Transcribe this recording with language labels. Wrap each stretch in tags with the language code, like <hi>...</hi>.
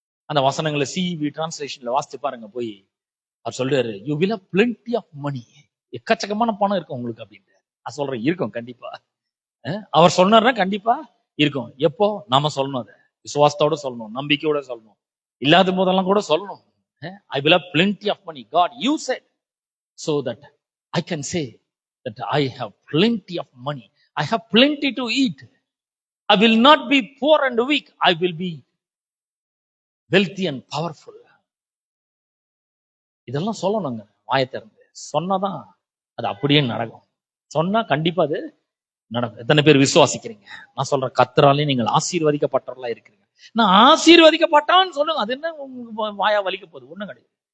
<ta>அந்த வசனங்களை சிவி டிரான்ஸ்லேஷன்ல வாசித்து பாருங்க போய். அவர் சொல்றாரு,</ta> <en>you will have plenty of money,</en> <ta>எக்கச்சக்கமான பணம் இருக்கும் உங்களுக்கு அப்படின்ட்டு. நான் சொல்றேன், இருக்கும் கண்டிப்பா. அவர் சொன்னார்னா கண்டிப்பா இருக்கும். எப்போ? நாம சொல்லணும், அதை விசுவாசத்தோட சொல்லணும், நம்பிக்கையோட சொல்லணும், இல்லாத போதெல்லாம் கூட சொல்லணும்.</ta> <en>I will have plenty of money, God you said, so that I can say that I have plenty of money, I have plenty to eat, I will not be poor and weak, I will be wealthy and powerful.</en> <ta>இதெல்லாம் சொல்லணுங்க, வாயை திறந்து சொன்னாதான் அது அப்படியே நடக்கும். சொன்னா கண்டிப்பா அது நடக்கும். எத்தனை பேர் விசுவாசிக்கிறீங்க? நான் சொல்றேன், கர்த்தராலே நீங்கள் ஆசீர்வதிக்கப்பட்டவர்களா இருக்கிறீங்க. நான் ஆசீர்வதிக்கப்பட்டான்னு சொல்லுங்க, அது என்ன உங்க வாயா வலிக்க போகுது? ஒண்ணும் கிடையாது.</ta>